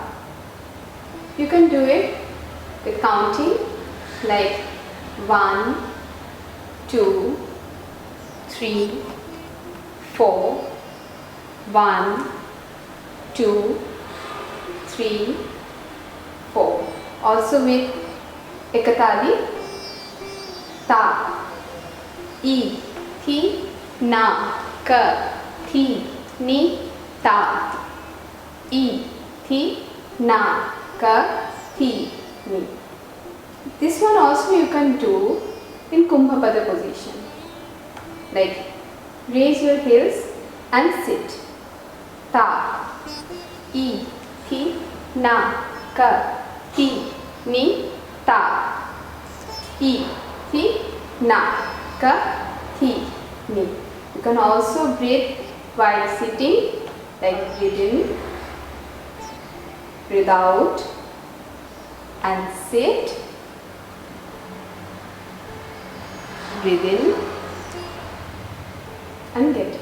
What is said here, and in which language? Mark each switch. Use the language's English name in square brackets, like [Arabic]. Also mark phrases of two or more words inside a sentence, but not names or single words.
[English] You can do it with counting like 1, 2, 3, 4, 1, 2, 3, 4. Also with ekatali, ta, e, thi, na, ka, thi, ni, ta, e, thi, na, ka, thi, ni. This one also you can do in Kumbha Pada position. Like raise your heels and sit. Ta, e, thi, na, ka, thi, ni, ta, e, thi, na, ka, thi, ni. You can also breathe while sitting, like breathe in, breathe out, and sit. Breathe in and get.